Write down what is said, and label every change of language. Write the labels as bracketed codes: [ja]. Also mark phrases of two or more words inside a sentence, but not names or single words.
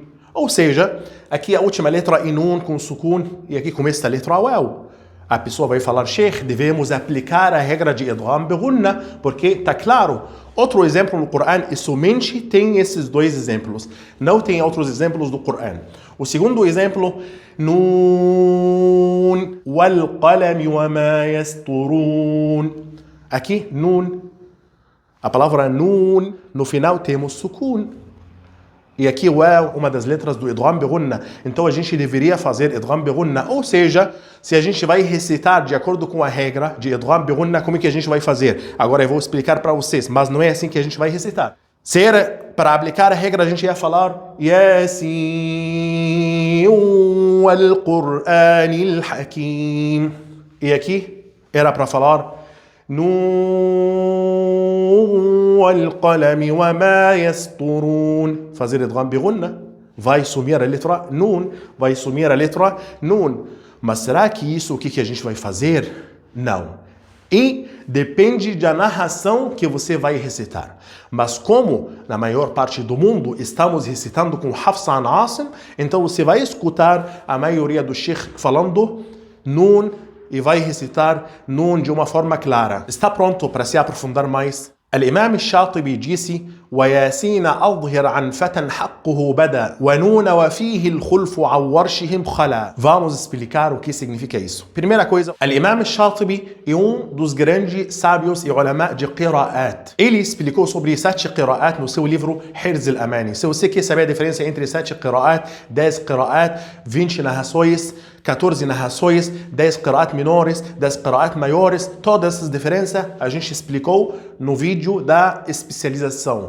[pt] Ou seja, aqui a última letra é Nun com Sukun. E aqui começa a letra Waw. A pessoa vai falar, Sheikh, devemos aplicar a regra de [ar] إدغام بغنة, [pt] porque está claro. Outro exemplo no Coran, e somente tem esses 2 exemplos. Não tem outros exemplos do Coran. O segundo exemplo, [ar] ن والقلم وما يسطرون. [pt] Aqui, Nun. A palavra Nun, no final temos Sukun. E aqui Waw, uma das letras do [ar] إدغام بغنة. [pt] Então a gente deveria fazer [ar] إدغام بغنة. [pt] Ou seja, se a gente vai recitar de acordo com a regra de [ar] إدغام بغنة, [pt] como é que a gente vai fazer? Agora eu vou explicar para vocês, mas não é assim que a gente vai recitar. Se era para aplicar a regra, a gente ia falar [ar] يس والقرآن الحكيم. [pt] E aqui era para falar [ar] ن والقلم وما يسطرون. [pt] Fazer [ar] إدغام بغنة. [pt] Vai sumir a letra Nun. Vai sumir a letra Nun. Mas será que isso o que a gente vai fazer? Não. E depende da narração que você vai recitar. Mas como na maior parte do mundo estamos recitando com [ar] حفص عن عاصم, [pt] então você vai escutar a maioria do Sheikh falando Nun e vai recitar Nun de uma forma clara. Está pronto para se aprofundar mais? [ar] Al-Imam Shatibi disse وياسين أظهر عن فتى حقه بدا ونون وفيه الخلف عن ورشهم خلا. [pt] Vamos explicar o que significa isso. Primeira coisa, Al-Imam Shatibi é dos grandes sábios e ulama de Qira'at. Ele explicou sobre 7 Qira'at no seu livro Hirz al-Amani. Se você quer saber a diferença entre 7 Qira'at, 10 Qira'at, 20 narrações, 14 narrações, 10 Qira'at menores, 10 Qira'at maiores, todas essas diferenças a gente explicou no vídeo da especialização.